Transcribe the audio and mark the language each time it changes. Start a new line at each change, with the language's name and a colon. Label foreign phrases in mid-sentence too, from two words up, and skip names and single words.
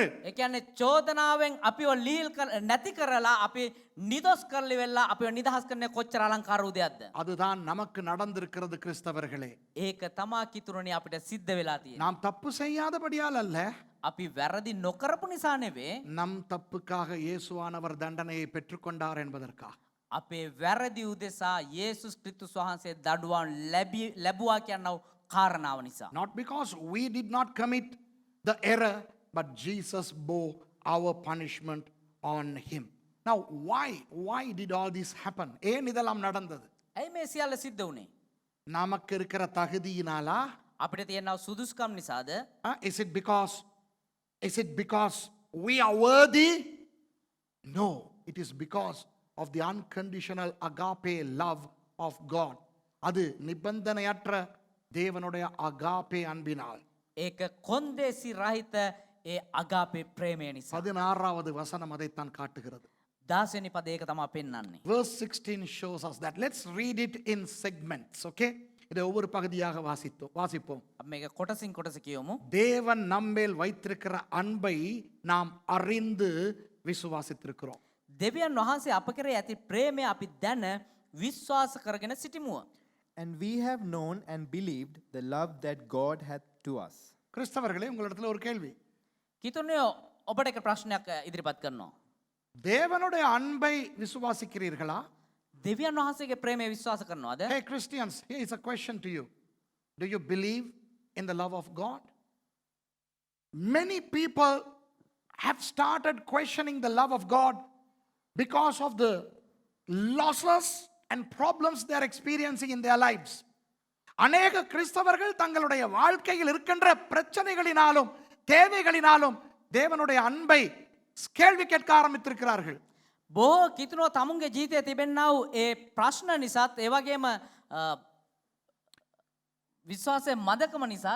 Sinhala: ඒ කියන්නේ චෝදනාවෙන් අපිව ලීල් නැති කරලා අපි නිදොස් කරලි වෙලා අපිව නිදහස් කරන්නේ කොච්චර අලංකාර උදයක්ද?
Tamil: அதுதான் நமக்கு நடந்திருக்கிறது கிறிஸ்தவர்களே.
Sinhala: ඒක තමා කිතුරුනි අපිට සිද්ධ වෙලා තියෙන්නේ.
Tamil: நாம் தப்பு செய்யாதபடியால் அல்ல,
Sinhala: අපි වැරදි නොකරපු නිසා නෙවෙයි.
Tamil: நம் தப்புக்காக இயேசுவானவர் தண்டனையை பெற்றுக்கொண்டார் என்பதற்காக.
Sinhala: අපේ වැරදි උදෙසා යේසුස් ක්‍රිස්තුස් වහන්සේ දඩුවම් ලැබුවා කියනව කාරණාව නිසා.
English: Not because we did not commit the error, but Jesus bore our punishment on him. Now why did all this happen?
Tamil: ஏன் இதெல்லாம் நடந்தது?
Sinhala: ඇයි මේ සියල්ල සිද්ධ වුනේ?
Tamil: நமக்கு இருக்கிற தகுதியினாலா?
Sinhala: අපිට තියෙනව සුදුසුකම් නිසාද?
English: Is it because we are worthy? No, it is because of the unconditional agape love of God.
Tamil: அது நிபந்தனையற்ற தேவனுடைய அகாபே அன்பினால்.
Sinhala: ඒක කොන්දේසි රහිත ඒ අගාපේ ප්‍රේමය නිසා.
Tamil: 16வது வசனம் அதைத்தான் காட்டுகிறது.
Sinhala: 16 වෙනි පදේ ඒක තමයි පෙන්වන්නේ.
English: Verse 16 shows us that. Let's read it in segments, okay?
Tamil: இதை ஒவ்வொரு பகுதியாக வாசிப்போம்.
Sinhala: අපි මේක කොටසින් කොටස කියමු.
Tamil: தேவன் நம்மேல் வைத்திருக்கிற அன்பை நாம் அறிந்து விசுவாசித்திருக்கிறோம்.
Sinhala: දෙවියන් වහන්සේ අප කෙරේ ඇති ප්‍රේමය අපි දැන විශ්වාස කරගෙන සිටිමුව.
English: And we have known and believed the love that God hath to us.
Tamil: கிறிஸ்தவர்களே, உங்களிடத்தில் ஒரு கேள்வி.
Sinhala: කිතුනේ ඔබට එක ප්‍රශ්නයක් ඉදිරිපත් කරනවා.
Tamil: தேவனுடைய அன்பை விசுவாசிக்கிறீர்களா?
Sinhala: දෙවියන් වහන්සේගේ ප්‍රේමය විශ්වාස කරනවද?
English: Hey Christians, here is a question to you. Do you believe in the love of God? Many people have started questioning the love of God because of the losses and problems they are experiencing in their lives.
Tamil: அநேக கிறிஸ்தவர்கள் தங்களுடைய வாழ்க்கையில் இருக்கின்ற பிரச்சனைகளினாலும் தேவைகளினாலும் தேவனுடைய அன்பை கேள்வி கேட்க ஆரம்பித்திருக்கிறார்கள்.
Sinhala: බොහෝ කිතුනෝ තමුන්ගේ ජීවිතයේ තිබෙන්නා වූ ඒ ප්‍රශ්න නිසාත් ඒ වගේම විශ්වාසයේ මදකම නිසාත්